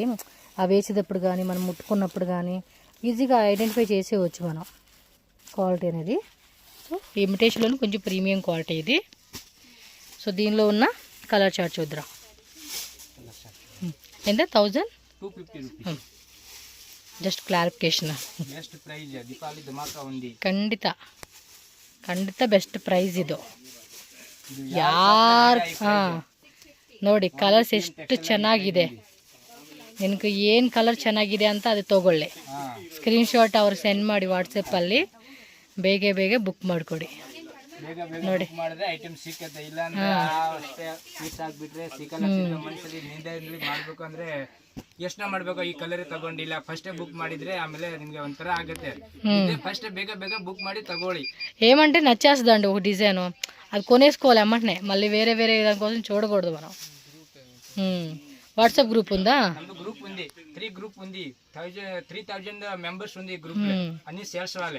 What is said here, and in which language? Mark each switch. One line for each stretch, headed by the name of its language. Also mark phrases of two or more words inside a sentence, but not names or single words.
Telugu: అవి వేసేటప్పుడు కానీ మనం ముట్టుకున్నప్పుడు కానీ ఈజీగా ఐడెంటిఫై చేసేవచ్చు మనం క్వాలిటీ అనేది. సో ఇమిటేషన్లో కొంచెం
English: premium quality
Telugu: ఇది. సో దీనిలో ఉన్న
English: color chart
Telugu: చూద్దాం. ఎంత? 1250 రూపీస్.
English: just clarification.
Kannada: ಖಂಡಿತ
English: best price
Kannada: ಇದು. ಯಾರು ನೋಡಿ ಕಲರ್ಸ್ ಎಷ್ಟು ಚೆನ್ನಾಗಿದೆ. ನಿನಗೆ ಏನು ಕಲರ್ ಚೆನ್ನಾಗಿದೆ ಅಂತ ಅದು ತಗೊಳ್ಳಿ. ಸ್ಕ್ರೀನ್ಶಾಟ್ ಅವ್ರು ಸೆಂಡ್ ಮಾಡಿ ವಾಟ್ಸಪ್ಪಲ್ಲಿ ಬೇಗ ಬುಕ್ ಮಾಡಿಕೊಡಿ. ನೋಡಿ ಐಟಮ್ ಸಿಕ್ಕತ್ತೆ. ಇಲ್ಲ ಮಾಡ್ಬೇಕು ಅಂದ್ರೆ ಯೋಚನೆ ಮಾಡ್ಬೇಕು. ಈ ಕಲರ್ ತಗೊಂಡಿಲ್ಲ,
English: first book
Kannada: ಮಾಡಿದ್ರೆ ఆమెಲೆ ನಿಮಗೆ ಒಂಥರ ಆಗುತ್ತೆ. ఫస్ట్ ಬೇಗ బుక్ ಮಾಡಿ తగోಳಿ.
Telugu: ఏమంటే నచ్చేస్తుందండి ఒక డిజైన్, అది కొనేసుకోవాలి అమ్మంటనే. మళ్ళీ వేరే దానికోసం చూడకూడదు మనం. వాట్సాప్ గ్రూప్ ఉందా? గ్రూప్ ఉంది, 3 గ్రూప్ ఉంది. 3000 మెంబర్స్ ఉంది గ్రూప్. అన్ని సేల్స్ వాళ్ళే.